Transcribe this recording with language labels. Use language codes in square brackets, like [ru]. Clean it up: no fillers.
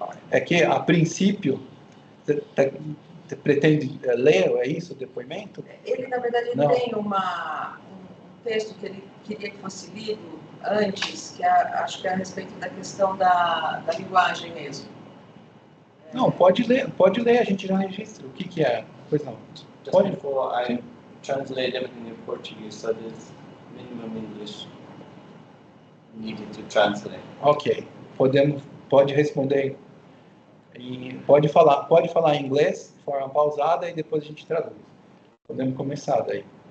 [pt] É que a princípio você pretende ler, é isso, o depoimento? Ele, na verdade, ele não. tem um texto que ele queria que fosse lido antes, que acho que é a respeito da questão da linguagem mesmo. Não, pode ler, a gente já registra. O que é? Pois não. [en] Just before I translate everything in Portuguese, so there's minimum English needed to translate. Ok. [pt] Pode responder pode falar em inglês, de forma pausada, e depois a gente traduz. Podemos começar daí.